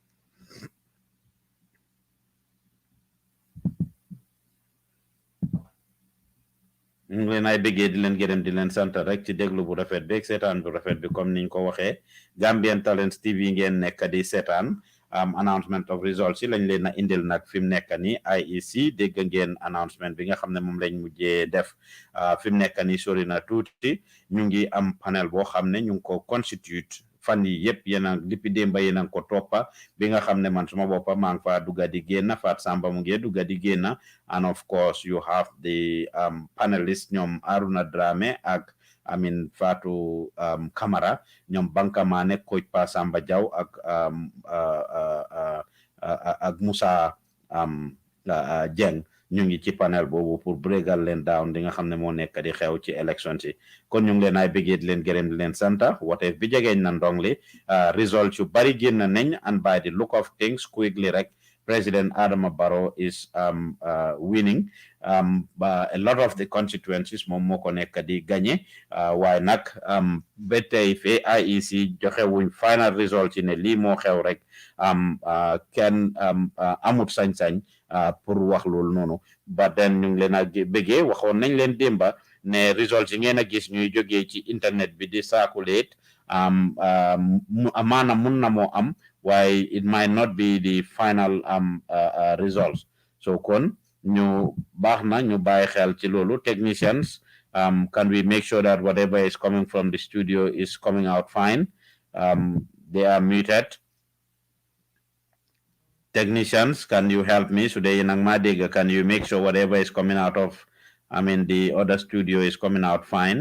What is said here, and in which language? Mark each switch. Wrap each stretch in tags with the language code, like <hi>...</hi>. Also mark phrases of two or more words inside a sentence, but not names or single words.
<wo>ñu ngi leen ay bëggee di leen gërëm di leen sant rek ci déglu bu rafet bi ak seetaan bu rafet bi comme niñ ko waxee Gambian Talents TV ngeen nekk di seetaan</wo> <en>announcement of results</en> <wo>yi lañ leen a indil nag fi mu nekk nii IEC dégg ngeen announcement bi nga xam ne moom lañ mujjee def fi mu nekk nii sori na tuuti ñu ngi am panel boo xam ne ñu ngi ko constitute fan yi yëpp yéen a depuis démba yéen a ko toppa bi nga xam ne man suma boppa maa ngi fa dugga di génn Fat Samba mu ngi dugga di génn</wo> <en>and of course you have the panelists</en> <wo>ñoom Aruna Dramé ak Fatou Camara ñoom Banka Mané Coach Pa Samba Jaw ak Moussa Jeng ñu ngi ci panel boobu pour breagal leen down di nga xam ne moo nekk di xew ci élection si kon ñu ngi leen ay bëggee di leen gërëm di leen santa wote bi jegeeñ na ndong li result yu bari génn nañ</wo> <en>and by the look of things quickly</en> <wo>rek</wo> <en>President Adama Barrow is winning a lot of the constituencies</en> <wo>moom moo ko nekk di gagné waaye nag ba tey fee IEC joxe wuñ</wo> <en>final result</en> <wo>yi ne lii moo xew rek kenn amut sañ-sañ pour wax loolu noonu ba den ñu ngi leen a bëggee waxoon nañ leen démba ne results yi ngeen a gis ñuy jógee ci internet bi di</wo> <en>circulate</en> <wo>amaana mun na moo am waaye</wo> <en>it might not be the final results so</en> <wo>kon ñu baax na ñu bàyyi xel ci loolu</wo> <en>technicians can we make sure that whatever is coming from the studio is coming out fine they are muted technicians can you help me so they nang madega can you make sure whatever is coming out of the other studio is coming out fine</en>